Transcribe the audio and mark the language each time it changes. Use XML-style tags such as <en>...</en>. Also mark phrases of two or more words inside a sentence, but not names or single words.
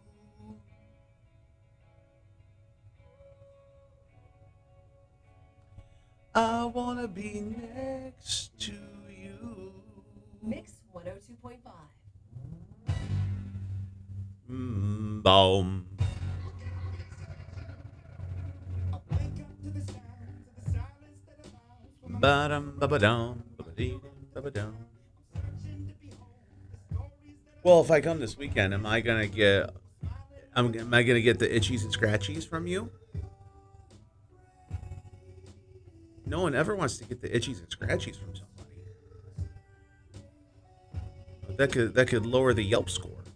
<en>I wanna be next to you. Mix 102.5. Boom. Ba-dum, ba-ba-dum, ba-ba-dee, ba-ba-dum. Well, if I come this weekend, am I gonna get the itchies and scratchies from you? No one ever wants to get the itchies and scratchies from somebody. That could lower the Yelp score.</en>